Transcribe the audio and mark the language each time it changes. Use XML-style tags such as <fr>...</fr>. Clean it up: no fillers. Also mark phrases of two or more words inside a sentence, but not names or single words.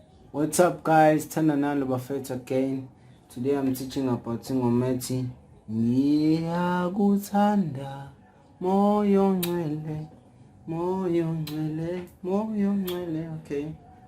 <en>What's up guys, Tananalo Buffett again. Today I'm teaching about Singometi.</en> <zu>Ngiyakuthanda moyo ngcwele, moyo ngcwele, moyo ngcwele. Okay.</zu>